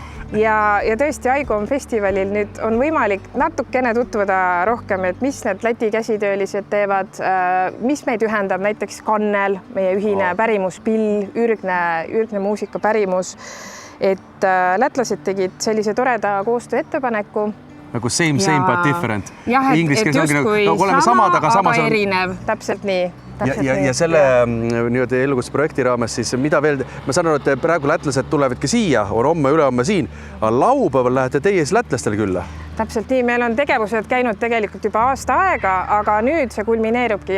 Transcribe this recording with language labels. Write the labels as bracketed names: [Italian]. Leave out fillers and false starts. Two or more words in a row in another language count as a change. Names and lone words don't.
[Estonian] Ja tõesti Aigu Omm festivalil nüüd on võimalik natukene tutvuda rohkem, et mis need Läti käsitöölised teevad, mis meid ühendab, näiteks kannel, meie ühine pärimuspill, ürgne muusika pärimus. Et lätlased tegid sellise toreda koostöö ettepaneku [English] nagu same but different. [Estonian] jah, et justkui sama, aga erinev, täpselt nii. Ja selle nii-öelda elukusprojekti raames siis mida veel, ma saan aru, et praegu lätlased tulevadki siia, on homme ülehomme siin, aga laupäeval lähete teie siis lätlastele külla? Täpselt nii, meil on tegevused käinud tegelikult juba aasta aega, aga nüüd see kulmineerubki